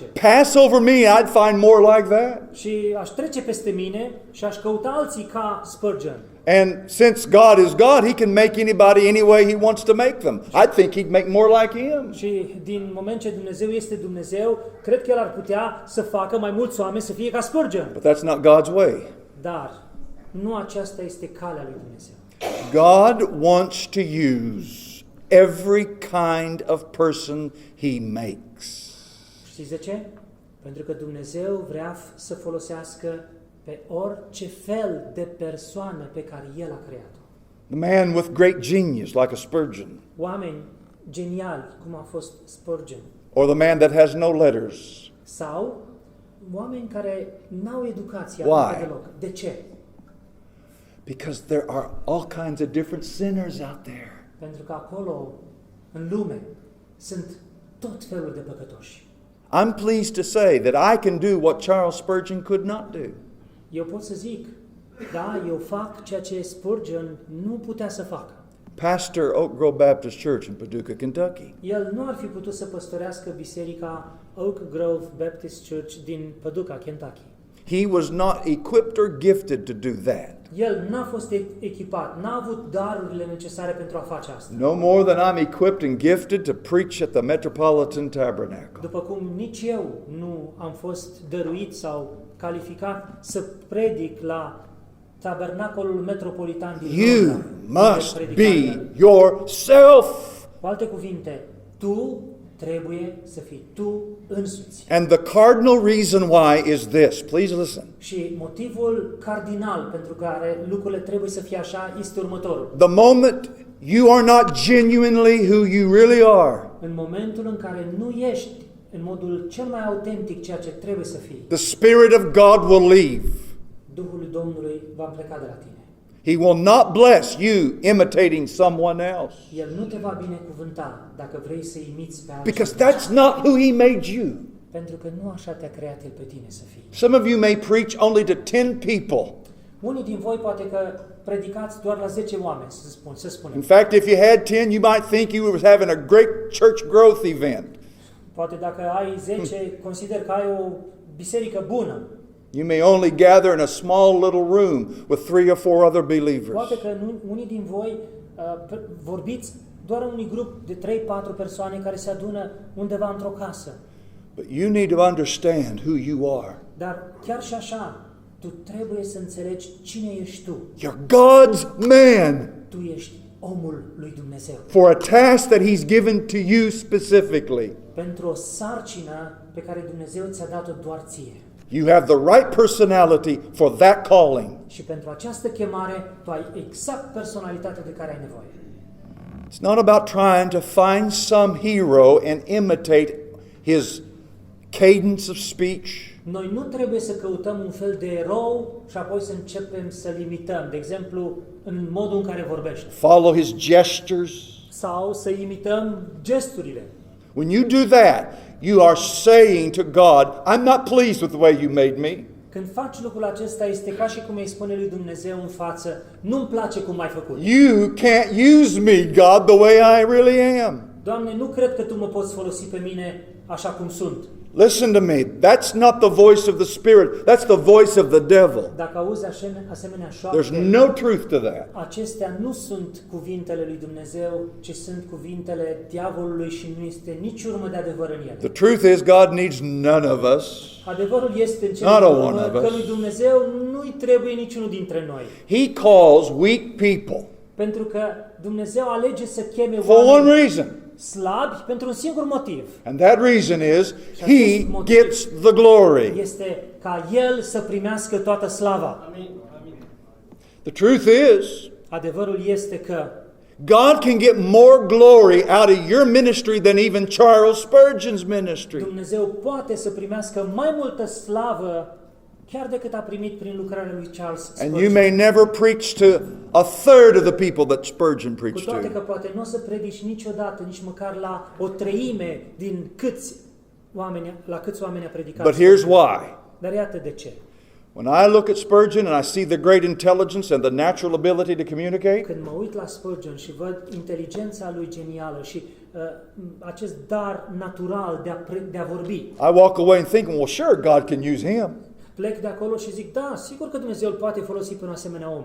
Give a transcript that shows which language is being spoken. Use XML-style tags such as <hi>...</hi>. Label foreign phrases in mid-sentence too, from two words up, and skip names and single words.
<en>I'd pass over me, I'd find more like that.</en> <ro>Și aș trece peste mine și aș căuta alții ca Spurgeon.</ro> <en>And since God is God, He can make anybody any way He wants to make them. I think He'd make more like Him.</en> <ro>Și din moment ce Dumnezeu este Dumnezeu, cred că El ar putea să facă mai mulți oameni să fie ca Spurgeon.</ro> <en>But that's not God's way.</en> <ro>Dar nu aceasta este calea lui Dumnezeu.</ro> <en>God wants to use every kind of person He makes.</en> <ro>Știți de ce? Pentru că Dumnezeu vrea să folosească pe orice fel de persoană pe care El a creat-o.</ro> <en>The man with great genius, like a Spurgeon,</en> <ro>Oameni geniali, cum a fost Spurgeon,</ro> <en>or the man that has no letters.</en> <ro>sau oameni care n-au educație</ro> <en>Why?</en> <ro>aproape deloc. De ce?</ro> <en>Because there are all kinds of different sinners out there.</en> <ro>Pentru că acolo, în lume, sunt tot felul de păcătoși.</ro> <en>I'm pleased to say that I can do what Charles Spurgeon could not do.</en> <ro>Eu pot să zic, da, eu fac ceea ce Spurgeon nu putea să facă.</ro> <en>Pastor Oak Grove Baptist Church in Paducah, Kentucky.</en> <ro>El nu ar fi putut să păstorească biserica Oak Grove Baptist Church din Paducah, Kentucky.</ro> <en>He was not equipped or gifted to do that.</en> <ro>El n-a fost echipat, n-a avut darurile necesare pentru a face asta.</ro> <en>No more than I'm equipped and gifted to preach at the Metropolitan Tabernacle.</en> <ro>După cum nici eu nu am fost dăruit sau calificat să predic la tabernacolul metropolitan din</ro> <en>You</en> <ro>Londra,</ro> <en>must</en> <ro>unde</ro> <en>be</en> <ro>predicam.</ro> <en>yourself.</en> <ro>Cu alte cuvinte, tu trebuie să fii tu însuți.</ro> <en>And the cardinal reason why is this. Please listen.</en> <ro>Și motivul cardinal pentru care lucrurile trebuie să fie așa este următorul.</ro> <en>The moment you are not genuinely who you really are,</en> <ro>În momentul în care nu ești în modul cel mai autentic ceea ce trebuie să fii,</ro> <en>the Spirit of God will leave.</en> <ro>Duhul lui Domnului va pleca de la tine.</ro> <en>He will not bless you imitating someone else.</en> <ro>El nu te va binecuvânta dacă vrei să imiți pe</ro> <en>Because</en> <ro>altcineva.</ro> <en>that's not who He made you.</en> <ro>Pentru că nu așa te-a creat El pe tine să fii.</ro> <en>Some of you may preach only to 10 people.</en> <ro>Unii din voi poate că predicați doar la 10 oameni, să</ro> <en>In</en> <ro>spunem.</ro> <en>fact, if you had 10, you might think you was having a great church growth event.</en> <ro>Poate dacă ai 10, consider că ai o biserică bună.</ro> <en>You may only gather in a small little room with 3 or 4 other believers.</en> <ro>Poate că unii din voi vorbiți doar în unui grup de 3-4 persoane care se adună undeva într-o casă.</ro> <en>But you need to understand who you are.</en> <ro>Dar chiar și așa, tu trebuie să înțelegi cine ești tu.</ro> <en>You're God's man</en> <ro>Tu ești omul lui Dumnezeu.</ro> <en>for a task that He's given to you specifically.</en> <ro>Pentru o sarcină pe care Dumnezeu ți-a dat-o doar ție.</ro> <en>You have the right personality for that calling.</en> <ro>Și pentru această chemare, tu ai exact personalitatea de care ai nevoie.</ro> <en>It's not about trying to find some hero and imitate his cadence of speech.</en> <ro>Noi nu trebuie să căutăm un fel de erou și apoi să începem să-l imităm. De exemplu, în modul în care vorbește.</ro> <en>Follow his gestures.</en> <ro>Sau să imităm gesturile.</ro> <en>When you do that, you are saying to God, I'm not pleased with the way you made me.</en> <ro>Când faci lucrul acesta, este ca și cum îi spune lui Dumnezeu în față, nu-mi place cum m-ai făcut.</ro> <en>You can't use me, God, the way I really am.</en> <ro>Doamne, nu cred că Tu mă poți folosi pe mine așa cum sunt.</ro> <en>Listen to me. That's not the voice of the Spirit. That's the voice of the devil.</en> <ro>Dacă auzi asemenea</ro> <en>There's</en> <ro>șoapte,</ro> <en>no truth to that.</en> <ro>acestea nu sunt cuvintele lui Dumnezeu, ci sunt cuvintele diavolului și nu este nici urmă de adevăr în ele.</ro> <en>The truth is God needs none of us.</en> <ro>Adevărul este în cele</ro> <en>Not a</en> <ro>din</ro> <en>one</en> <ro>urmă</ro> <en>of</en> <ro>că</ro> <en>us.</en> <ro>lui Dumnezeu nu-i trebuie niciunul dintre noi.</ro> <en>He calls weak people</en> <ro>Pentru că Dumnezeu alege să cheme</ro> <en>for one</en> <ro>oameni</ro> <en>reason.</en> <ro>slabi pentru un singur motiv.</ro> <en>And that reason is He gets the glory.</en> <ro>Este ca El să primească toată slava.</ro> <en>The truth is,</en> <ro>Adevărul este că</ro> <en>God can get more glory out of your ministry than even Charles Spurgeon's ministry.</en> <ro>Dumnezeu poate să primească mai multă slavă chiar decât a primit prin lucrarea lui Charles</ro> <en>And you</en> <ro>Spurgeon.</ro> <en>may never preach to a third of the people that Spurgeon</en> <ro>Cu</ro> <en>preached</en> <ro>toate că</ro> <en>to.</en> <ro>poate nu o să predici niciodată, nici măcar la o treime din câți oameni a predicat.</ro> <en>But here's why.</en> <ro>Dar iată de ce.</ro> <en>When I look at Spurgeon and I see the great intelligence and the natural ability to communicate,</en> <ro>Când mă uit la Spurgeon și văd inteligența lui genială și acest dar natural de a vorbi,</ro> <en>I walk away and think, well, sure, God can use him.</en> <ro>plec de acolo și zic, da, sigur că Dumnezeu îl poate folosi pe un asemenea om.</ro>